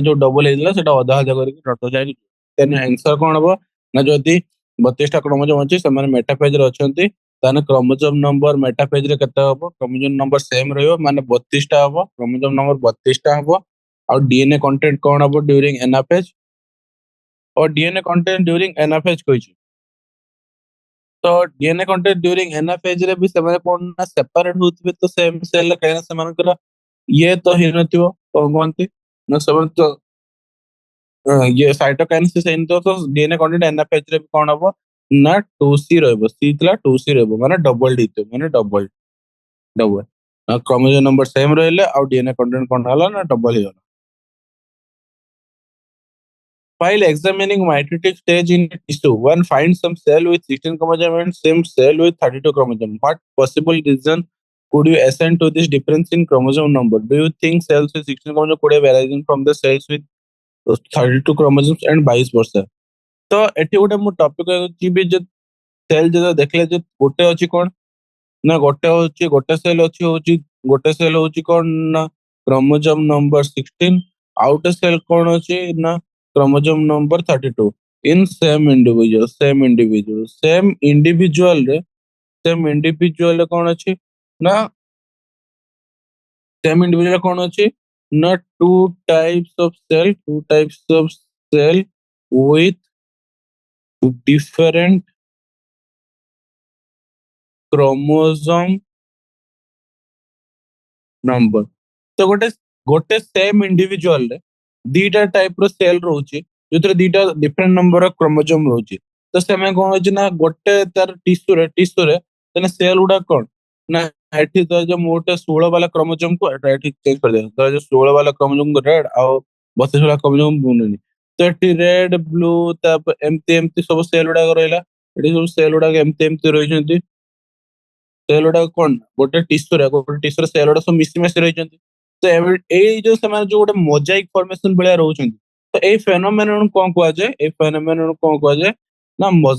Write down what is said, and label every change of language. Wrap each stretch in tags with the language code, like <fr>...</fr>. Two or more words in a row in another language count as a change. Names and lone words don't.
<or>ଯୋଉ ଡବଲ ହେଇଥିଲା ସେଟା ଅଧା ଅଧା କରିକି ଡଟର ଯାଇ</or> <en>then answer</en> <or>କଣ ହବ ନା ଯଦି 32ଟା କ୍ରୋମୋଜୋମ ଅଛି ସେମାନେ ମେଟାଫେଜ ରେ ଅଛନ୍ତି ତାହେଲେ</or> <en>chromosome number metaphase</en> <or>ରେ କେତେ ହବ</or> <en>chromosome number same</en> <or>ରହିବ ମାନେ 32ଟା ହବ</or> <en>chromosome number</en> <or>32ଟା ହବ ଆଉ</or> <en>DNA content</en> <or>କଣ ହବ</or> <en>during anaphase और DNA content during anaphase</en> <or>କହିଛି ତ</or> <en>DNA content during anaphase</en> <or>ରେ ବି ସେମାନେ କଣ ନା ସେପାରେଟ ହଉଥିବେ ତ</or> <en>same cell</en> <or>ରେ କାହିଁକି ସେମାନଙ୍କର ଇଏ ତ ହେଇନଥିବ କଣ କୁହନ୍ତି ନା ସେମାନେ ତ ଇଏ ସାଇଟୋକାଇନେସିସ୍ ହେଇନଥିବ ତ</or> <en>DNA content anaphase</en> <or>ରେ ବି କଣ ହବ ନା 2C ରହିବ C ଥିଲା 2C ରହିବ ମାନେ ଡବଲ ହେଇଥିବ ମାନେ</or> <en>double chromosome number same</en> <or>ରହିଲେ ଆଉ</or> <en>DNA content</en> <or>କଣ ହେଲା ନା ଡବଲ ହେଇଗଲା।</or> <en>While examining mitotic stage in tissue, one finds some cell with 16 chromosome and some cell with 32 chromosome. What possible reason could you assign to this difference in chromosome number? Do you think cells with 16 chromosome could have arisen from the cells with 32 chromosomes and vice versa?</en> <or>ତ ଏଠି ଗୋଟେ ମୁଁ ଟପିକ ଯିବି ଯେ ସେଲ୍ ଯେତେବେଳେ ଦେଖିଲେ ଯେ ଗୋଟେ ଅଛି କଣ ନା ଗୋଟେ ସେଲ୍ ଅଛି ହଉଛି ଗୋଟେ ସେଲ୍ ହଉଛି କଣ ନା</or> <en>chromosome number</en> <or>16 ଆଉ ଗୋଟେ ସେଲ୍ କଣ ଅଛି ନା</or> <en>chromosome number</en> <or>32 in</or> <en>same individual</en> <or>ରେ କଣ ଅଛି ନା</or> <en>same individual</en> <or>ରେ କଣ ଅଛି ନା</or> <en>two types of cell with different chromosome number</en> <or>ତ ଗୋଟେ</or> <en>same individual</en> <or>ରେ ଦିଟା ଟାଇପ ର ସେଲ୍ ରହୁଛି ଯୋଉଥିରେ ଦିଟା</or> <en>different number of chromosome</en> <or>ରହୁଛି ତ ସେମାନେ କଣ ହଉଛି ନା ଗୋଟେ ତାର ଟିସ୍ୟୁରେ ତାହେଲେ ସେଲ୍ ଗୁଡା କଣ ନା ଏଠି ତ ଯୋଉ ମୁଁ ଗୋଟେ 16 ବାଲା କ୍ରୋମୋଜୋମ କୁ ଏଠି ଚେଞ୍ଜ କରିଦେବି ତ ଯୋଉ 16 ବାଲା କ୍ରୋମୋଜୋମ କୁ ରେଡ୍ ଆଉ 32 ବାଲା କ୍ରୋମୋଜୋମ ବୁନୁନି ତ ଏଠି</or> <en>red blue</en> <or>ତାପରେ ଏମିତି ଏମିତି ସବୁ ସେଲ୍ ଗୁଡାକ ରହିଲା ଏଠି ସବୁ ସେଲ୍ ଗୁଡାକ ଏମିତି ଏମିତି ରହିଛନ୍ତି ସେଲ୍ ଗୁଡାକ କଣ ଗୋଟେ ଟିସ୍ୟୁରେ ସେଲ୍ ଗୁଡା ସବୁ ମିଶି ରହିଛନ୍ତି ତ ଏଇ ଯୋଉ ସେମାନେ ଯୋଉ ଗୋଟେ</or> <en>mosaic formation</en> <or>ଭଳିଆ ରହୁଛନ୍ତି ତ ଏଇ ଫେନୋମେନନ କଣ କୁହାଯାଏ ଏଇ ଫେନୋମେନନ କଣ କୁହାଯାଏ ନା</or>